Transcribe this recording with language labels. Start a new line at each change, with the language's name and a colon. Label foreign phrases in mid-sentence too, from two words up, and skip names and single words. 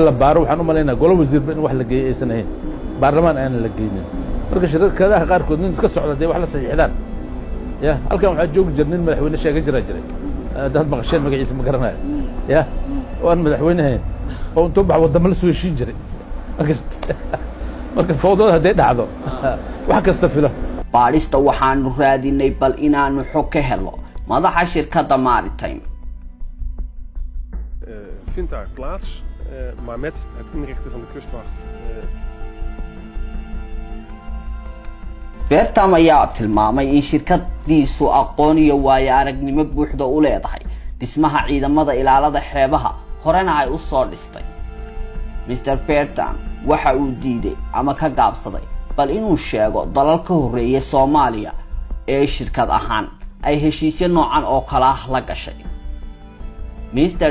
Somali: la baaro waxaan u maleynaa golo wasiirba in wax la geeyay aysan ahayn baarlamaan aan la geeynin marka shirkadaha qaarkood nin iska socda wax la saxiixdaan ya halkan waxa joog jirnin madaxweyne sheegay jiray dad maqasheen magaciisa ma garanayo ya waan madaxweynahayn oo intuu bax wadamo la soo heshiin jiray marka fawdada haday dhacdo wax kasta filo baarista waxaanu raadinay bal inaanu xog ka helo madaxa shirkadda Maritime
Dutch: vindt daar plaats maar met het inrichten van de kustwacht
Somali: Bertam ayaa tilmaamay in shirkadiisu aqoon iyo waayo aragnimo buuxda u leedahay dhismaha ciidamada ilaalada xeebaha horena ay u soo dhistay Mr. Bertam waxa uu diiday ama ka gaabsaday bal inuu sheego dalal ka horeeyay Soomaaliya ee shirkad ahaan ay heshiisyo noocan oo kala la gashay Mr.